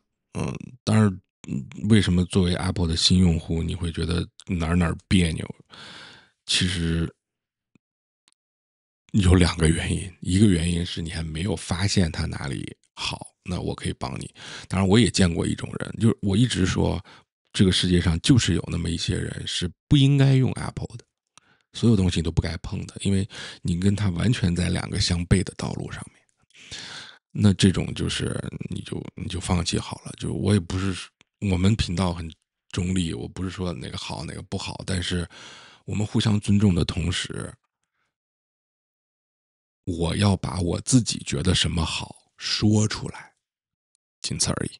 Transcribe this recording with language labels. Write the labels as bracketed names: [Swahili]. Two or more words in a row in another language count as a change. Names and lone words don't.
[Chinese] 當然，為什麼作為 Apple 的新用戶，你會覺得哪兒彆扭？其實有兩個原因，一個原因是你還沒有發現它哪裡好，那我可以幫你。當然，我也見過一種人，就是我一直說，這個世界上就是有那麼一些人是不應該用 Apple 的，所有東西都不該碰的，因為你跟他完全在兩個相悖的道路上面。那這種就是你就放棄好了。就我也不是，我們頻道很中立，我不是說哪個好哪個不好，但是我們互相尊重的同時，我要把我自己覺得什麼好說出來，僅此而已。